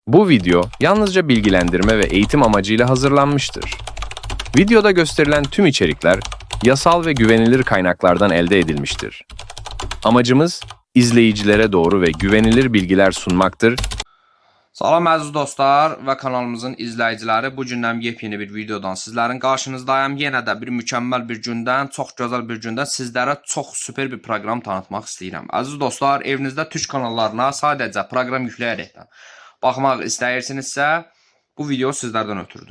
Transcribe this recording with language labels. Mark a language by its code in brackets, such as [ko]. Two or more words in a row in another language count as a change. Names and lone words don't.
[tr] Bu video yalnızca bilgilendirme ve eğitim amacıyla hazırlanmıştır. Videoda gösterilen tüm içerikler yasal ve güvenilir kaynaklardan elde edilmiştir. Amacımız izleyicilere doğru ve güvenilir bilgiler sunmaktır. [az] Salam əziz dostlar və kanalımızın izləyiciləri. Bu gündən yepyeni bir videodan sizlərin qarşınızdayım. Yenə də bir mükəmməl bir gündən, çox gözəl bir gündən sizlərə çox super bir proqram tanıtmaq istəyirəm. Əziz dostlar, evinizdə türk kanallarına sadəcə proqram yükləyərəkdən baxmaq istəyirsinizsə, bu video sizlərdən ötürdür.